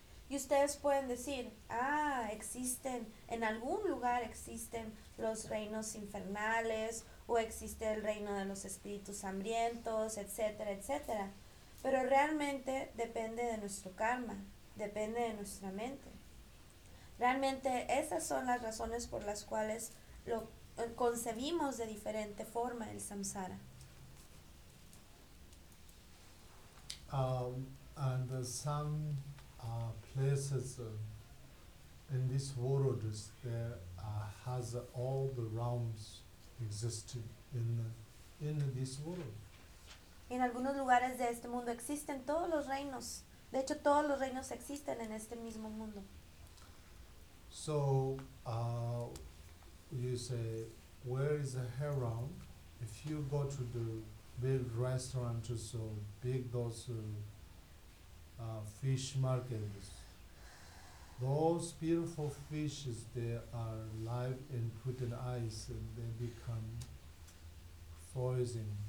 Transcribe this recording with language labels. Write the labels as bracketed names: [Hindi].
[Spanish] Y ustedes pueden decir, ah, existen, en algún lugar existen los reinos infernales, o existe el reino de los espíritus hambrientos, etcétera, etcétera. Pero realmente depende de nuestro karma, depende de nuestra mente. Realmente esas son las razones por las cuales lo concebimos de diferente forma el samsara. [English] And some places in this world there has all the realms existing in this world. [Spanish] En algunos lugares de este mundo existen todos los reinos. De hecho, todos los reinos existen en este mismo mundo. [English] So you say, where is the hair realm? If you go to the big restaurant, so big those fish markets. Those beautiful fishes, they are live and put in ice and they become frozen.